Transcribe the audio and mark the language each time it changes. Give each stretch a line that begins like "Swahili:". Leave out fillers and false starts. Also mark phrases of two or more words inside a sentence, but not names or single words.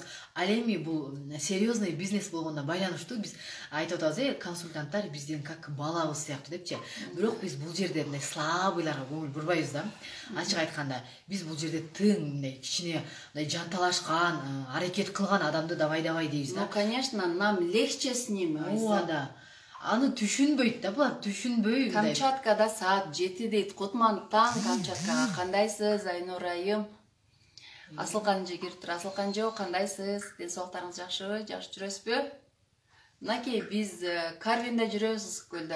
Kyrgyz: Ал эми бул серьезный бизнес болгондо байланыштуу биз айтып атабыз, консультанттар биздин как балабыз сыяктуу депчи. Бирок биз бул жерде мындай слабыйларга көңүл бурбайбыз да. Ачык айтканда, биз бул жерде тың, мындай кичине мындай жанталашкан, аракет кылган адамды давай дейбиз да.
Russian: Ну, конечно, нам легче с ним.
Kyrgyz: Ооба да. Аны түшүнбөйт да булар, түшүнбөй. Камчаткада саат 7 дейт. Кутман таң Камчаткага. Кандайсыз, Айнур айым? Асылкан жегиртир, Асылкан жок, кандайсыз? Денсаулыктарыңыз жакшыбы? Жакшы жүрөсүзбү? Мынакей биз Карвинде жүрөбүз, Ысык көлдө.